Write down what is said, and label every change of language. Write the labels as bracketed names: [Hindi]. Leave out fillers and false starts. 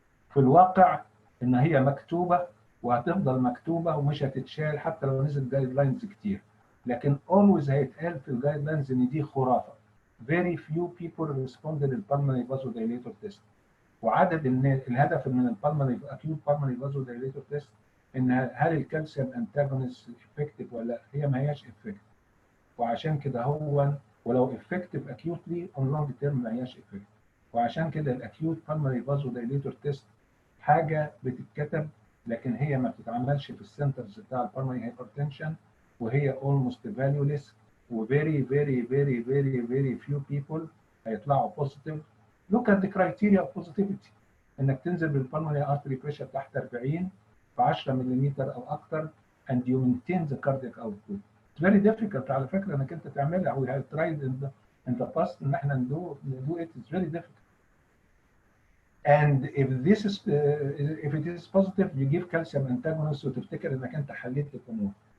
[Arabic] في الواقع ان هي مكتوبه وهتفضل مكتوبه ومش هتتشال حتى لو نزل جايد لاينز كتير، لكن اولويز هيتقال في الجايد لاينز ان دي خرافه. [English] Very few people responded [Arabic] للبالمونري فازودايليتور تيست. وعدد الهدف من البالمونري اكيوت بالمونري فازودايليتور تيست ان هل الكالسيوم انتاجونست افكتيف ولا لا؟ هي ما هياش افكتيف، وعشان كده هو ولو افكتيف اكيوتلي اون لونج تيرم ما هياش افكتيف. وعشان كده الاكيوت بالمونري فازودايليتور تيست حاجه بتتكتب لكن هي ما بتتعملش في السنترز بتاع البالمونري هايبرتنشن، وهي اولموست فاليوليس، وفيري فيري فيري فيري فيري فيو بيبل هيطلعوا بوزيتيف. [English] Look at the criteria of positivity. [Arabic] انك تنزل بالبالمونري ارتري بريشر تحت 40 في 10 ملم او اكثر [English] and you maintain the cardiac output. It's very difficult [Arabic] على فكره انك انت تعملها. [English] We have tried in the past [Arabic] ان احنا [English] do it. It's very difficult. And if this is if it is positive you give calcium antagonist [Arabic] وتفتكر انك انت حليت الامور.